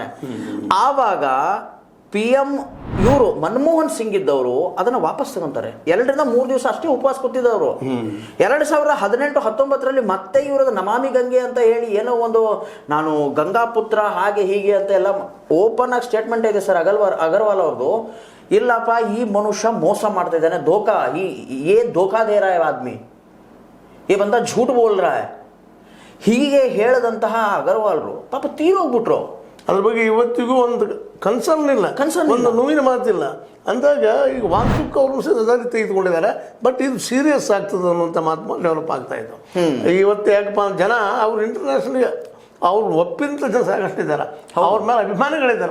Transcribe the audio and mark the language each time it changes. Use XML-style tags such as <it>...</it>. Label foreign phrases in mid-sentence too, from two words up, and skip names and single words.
<kn>ಆವಾಗ PM ಇವರು ಮನಮೋಹನ್ ಸಿಂಗ್ ಇದ್ದವರು ಅದನ್ನು ವಾಪಸ್ ತಗೊಂತಾರೆ. 2-3 ದಿವಸ ಅಷ್ಟೇ ಉಪವಾಸ ಕೂತಿದ್ದವರು. 2018-19ರಲ್ಲಿ ಮತ್ತೆ ಇವ್ರದ್ದು ನಮಾಮಿ ಗಂಗೆ ಅಂತ ಹೇಳಿ ಏನೋ ಒಂದು ನಾನು ಗಂಗಾಪುತ್ರ ಹಾಗೆ ಹೀಗೆ ಅಂತ ಎಲ್ಲ ಓಪನ್ ಆಗಿ ಸ್ಟೇಟ್ಮೆಂಟ್ ಇದೆ ಸರ್ ಅಗರ್ವಾಲ್ ಅವ್ರದ್ದು. ಇಲ್ಲಪ್ಪ, ಈ ಮನುಷ್ಯ ಮೋಸ ಮಾಡ್ತಾ ಇದ್ದಾನೆ,</kn> <hi>ये धोखा दे रहा है आदमी, ये बंदा झूठ बोल रहा है</hi> <kn>ಹೀಗೆ ಹೇಳದಂತಹ ಅಗರ್ವಾಲ್ರು ಪಾಪ ತೀರೋಗ್ಬಿಟ್ರು. ಅದ್ರ ಬಗ್ಗೆ ಇವತ್ತಿಗೂ ಒಂದು ಕನ್ಸರ್ನ್ ಇಲ್ಲ, ಒಂದು ನೋವಿನ ಮಾತಿಲ್ಲ ಅಂದಾಗ ಈಗ ವಾಂಗ್ಚುಕ್ ಅವರು ಸದಾರಿ ತೆಗೆದುಕೊಂಡಿದ್ದಾರೆ. ಬಟ್ ಇದು ಸೀರಿಯಸ್ ಆಗ್ತದೆ ಅನ್ನುವಂಥ ಮಾತು ಡೆವಲಪ್ ಆಗ್ತಾ ಇತ್ತು. ಇವತ್ತು ಯಾಕಪ್ಪ ಜನ ಅವ್ರು ಇಂಟರ್ನ್ಯಾಷನಲ್ ಅವ್ರು ಒಪ್ಪಿದಂಥ ಜನ ಸಾಕಷ್ಟಿದ್ದಾರೆ, ಅವ್ರ ಮೇಲೆ ಅಭಿಮಾನಿಗಳಿದ್ದಾರೆ.</kn>